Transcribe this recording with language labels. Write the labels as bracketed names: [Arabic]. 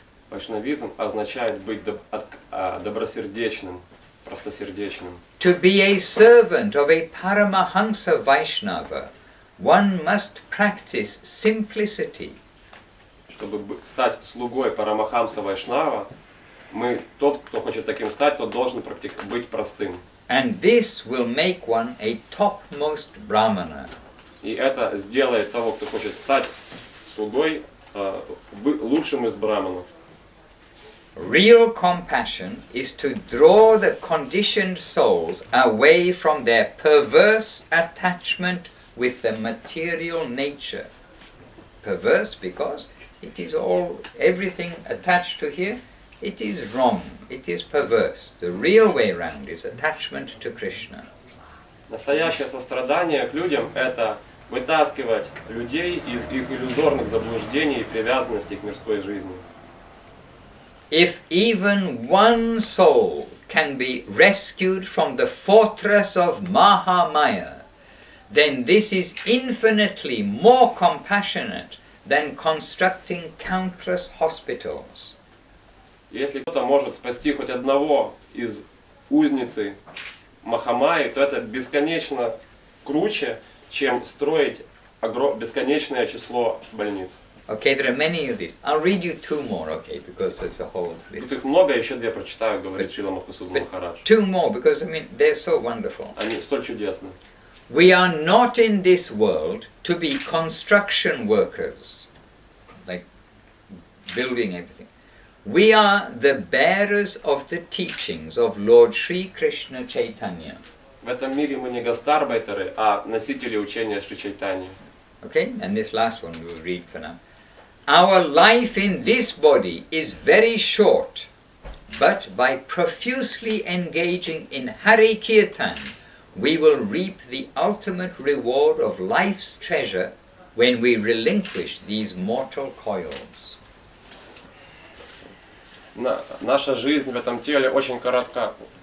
[Russian] Вайшнавизм означает быть добросердечным, простосердечным. [English] To be a servant of a Paramahansa Vaishnava, one must practice simplicity. [Russian] Чтобы стать слугой Парамахамса Вайшнава, тот, кто хочет таким стать, тот должен быть простым. [English] And this will make one a topmost brahmana. [Russian] И это сделает того, кто хочет стать слугой, лучшим из браманов. [English] Real compassion is to draw the conditioned souls away from their perverse attachment with the material nature. Perverse because it is everything attached to here, it is wrong, it is perverse. The real way round is attachment to Krishna. [Russian] Настоящее сострадание к людям – это вытаскивать людей из их иллюзорных заблуждений и привязанностей к мирской жизни. [English] If even one soul can be rescued from the fortress of Mahamaya, then this is infinitely more compassionate than constructing countless hospitals. [Russian] Если кто-то может спасти хоть одного из узницы Махамайи, то это бесконечно круче, чем строить бесконечное число больниц. [English] Okay, there are many of these. I'll read you two more, okay, because there's a whole list. [Russian] Тут их много, еще две прочитаю, говорит Шрила Мадхусуданом Махарадж. [English] Two more, because I mean, they're so wonderful. [Russian] Они столь чудесны. [English] We are not in this world to be construction workers, like building everything. We are the bearers of the teachings of Lord Sri Krishna Chaitanya. [Russian] В этом мире мы не гастарбайтеры, а носители учения Шри Чайтаньи. [English] Okay, and this last one we'll read for now. Our life in this body is very short, but by profusely engaging in Hari Kirtan, we will reap the ultimate reward of life's treasure when we relinquish these mortal coils. [Russian] Наша жизнь в этом теле очень коротка.